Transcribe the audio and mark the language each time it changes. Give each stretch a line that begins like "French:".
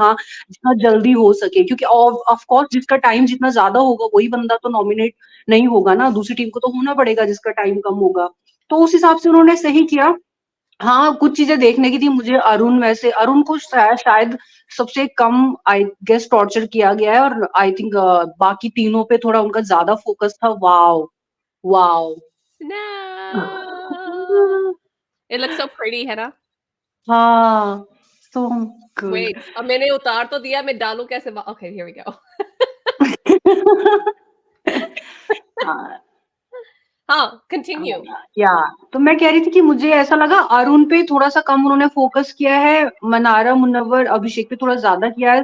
Hindi: हाँ, जितना जल्दी हो सके, क्योंकि ऑफ कोर्स जिसका टाइम जितना ज्यादा होगा वही बंदा तो नॉमिनेट नहीं होगा ना, दूसरी टीम को तो होना पड़ेगा जिसका टाइम कम होगा। तो उस हिसाब से उन्होंने सही किया। हाँ, कुछ चीजें देखने की थी मुझे। अरुण को शायद सबसे कम
English: I guess
Hindi: टॉर्चर किया गया है, और
English: I think
Hindi: बाकी तीनों पे थोड़ा उनका ज्यादा फोकस था। Wow wow.
English: Snow. It looks so pretty,
Hindi: है ना?
English: हाँ, so good.
Hindi: Wait, अब मैंने उतार तो दिया, मैं डालूं कैसे?
English: Okay, here we go. हाँ, हाँ, continue.
Hindi: या तो मैं कह रही थी कि मुझे ऐसा लगा अरुण पे थोड़ा सा कम उन्होंने फोकस किया है, मनारा, मुनव्वर, अभिषेक पे थोड़ा ज्यादा किया है।